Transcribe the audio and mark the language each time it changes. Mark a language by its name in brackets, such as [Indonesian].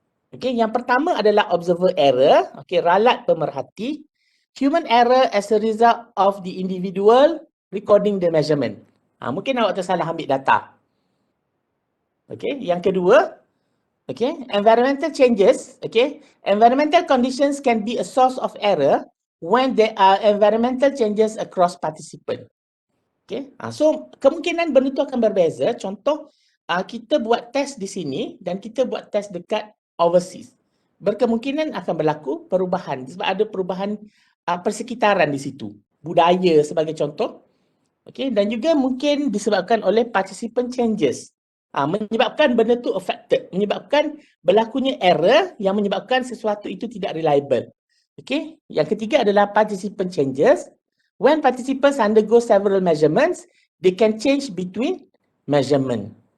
[Malay] Okay, yang pertama adalah observer error. Okay, ralat pemerhati. [English] Human error as a result of the individual recording the measurement. [Malay] Mungkin awak tersalah ambil data. Okay, yang kedua, okay, environmental changes. [English] Okay, environmental conditions can be a source of error when there are environmental changes across participant. [Malay] Okay, so kemungkinan benda tu akan berbeza. Contoh, kita buat test di sini dan kita buat test dekat overseas. Berkemungkinan akan berlaku perubahan sebab ada perubahan persekitaran di situ. Budaya sebagai contoh. Okay, dan juga mungkin disebabkan oleh participant changes. Menyebabkan benda tu affected. Menyebabkan berlakunya error yang menyebabkan sesuatu itu tidak reliable. Okay, yang ketiga adalah participant changes. [English] When participants undergo several measurements, they can change between measurement.